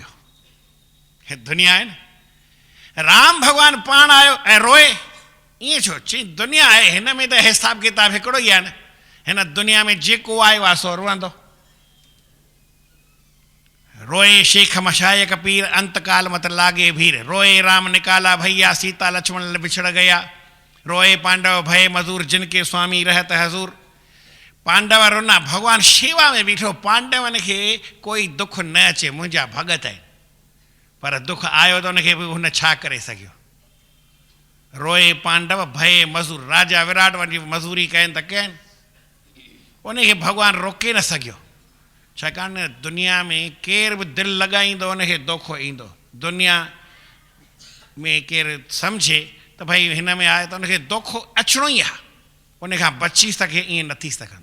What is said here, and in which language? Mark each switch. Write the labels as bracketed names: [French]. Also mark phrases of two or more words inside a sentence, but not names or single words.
[Sindhi] हे दुनिया आहे न, राम भॻवानु पाण आयो ऐं रोए, ईअं छो? चई दुनिया आहे, हिन में त हिसाब किताब हिकिड़ो ई आहे न। हिन दुनिया में जेको आयो आहे सो रोअंदो। [Hindi] रोए शेख मशायक पीर अंतकाल मत लागे भीर, रोए राम निकाला भैया सीता लक्ष्मण बिछड़ गया, रोए पांडव भय मजूर जिनके स्वामी रहत हजूर। [Sindhi] पांडव रोना, भगवान शेवा में बीठो, पांडवनि खे कोई दुख न अचे, मुंहिंजा भगत आहिनि, पर दुख आयो त उनखे बि हुन छा करे सघियो। [Hindi] रोए पांडव भय मजूर, [Sindhi] राजा विराट वञी मज़ूरी कयनि त कयनि, उनखे भॻवानु रोके न सघियो, छाकाणि दुनिया में केर बि दिलि लॻाईंदो उनखे दुख ईंदो। दुनिया में केरु सम्झे त भई हिन में आहे त उनखे दुख अचिणो ई आहे, उनखां बची सघे ईअं न थी सघंदो।